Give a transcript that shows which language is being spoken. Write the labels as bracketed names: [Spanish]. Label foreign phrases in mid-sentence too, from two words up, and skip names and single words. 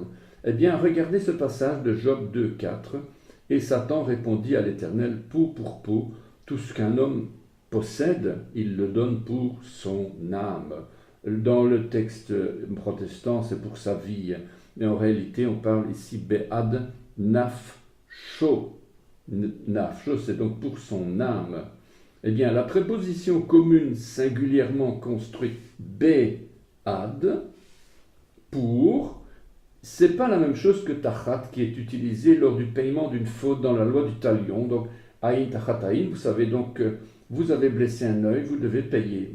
[French] Eh bien, regardez ce passage de Job 2,4. Et Satan répondit à l'Éternel, peau pour peau, tout ce qu'un homme possède, il le donne pour son âme. Dans le texte protestant, c'est pour sa vie. Mais en réalité, on parle ici [Hebrew] בעד נפשו. [French] Nafsho, c'est donc pour son âme. Eh bien, la préposition commune singulièrement construite be'ad, pour, c'est pas la même chose que tachat qui est utilisé lors du paiement d'une faute dans la loi du talion. Donc, [Hebrew] עין תחת עין, [French] vous savez donc que vous avez blessé un œil, vous devez payer.